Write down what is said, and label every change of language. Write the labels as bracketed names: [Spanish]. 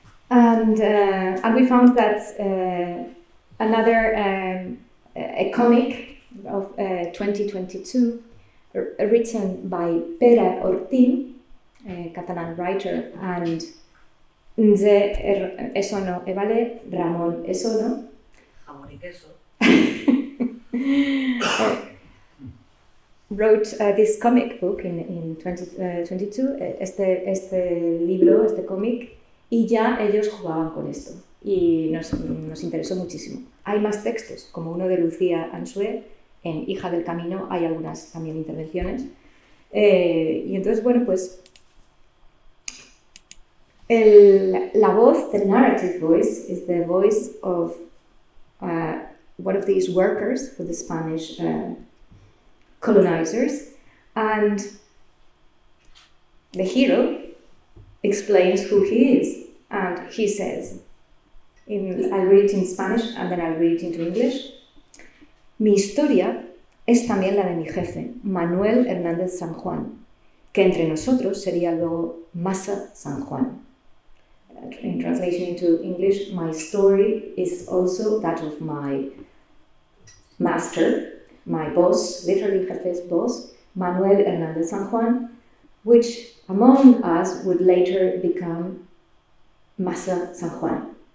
[English] And we found that another a comic of 2022 written by Pere Ortín, a Catalan writer, and Nze Esono Evale, Ramón Esono. [Spanish] Jamón y queso. [English] Wrote this comic book in 2022, [Spanish] este libro, este cómic, y ya ellos jugaban con esto y nos interesó muchísimo. Hay más textos, como uno de Lucía Ansue, en Hija del Camino, hay algunas también intervenciones. Y entonces, bueno, pues la voz, [English] the narrative voice, is the voice of one of these workers for the Spanish colonizers, and the hero explains who he is, and he says, I'll read it in Spanish and then I'll read it into English. [Spanish] Mi historia es también la de mi jefe, Manuel Hernández San Juan, que entre nosotros sería luego Massa San Juan. [English] In translation into English, my story is also that of my master, my boss, literally jefe's boss, Manuel Hernández San Juan, which among us would later become Massa San Juan.